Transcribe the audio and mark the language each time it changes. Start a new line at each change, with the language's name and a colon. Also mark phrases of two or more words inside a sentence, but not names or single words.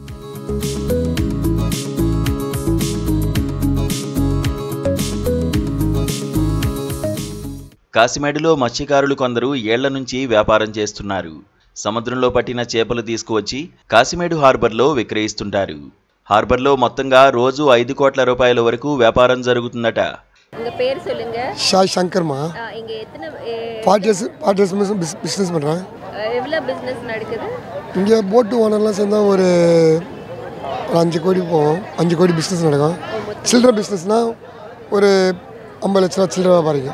Telugu: కాశీమేడులో మత్స్యకారులు కొందరు ఏళ్ల నుంచి వ్యాపారం చేస్తున్నారు. సముద్రంలో పట్టిన చేపలు తీసుకువచ్చి కాశీమేడు హార్బర్లో విక్రయిస్తుంటారు. హార్బర్లో మొత్తంగా రోజు 5 కోట్ల రూపాయల వరకు వ్యాపారం జరుగుతుందట.
Tamil: சங்கர்மா 40 years பிஸ்னஸ் பண்ணுறேன். இங்கே போட்டு ஓனர்லாம் சேர்ந்தா ஒரு 5 கோடி போவோம். 5 கோடி பிஸ்னஸ் நடக்கும். சில்லறை பிஸ்னஸ்னால் ஒரு 50 லட்ச ரூபா சில்லறை வியாபாரிங்க.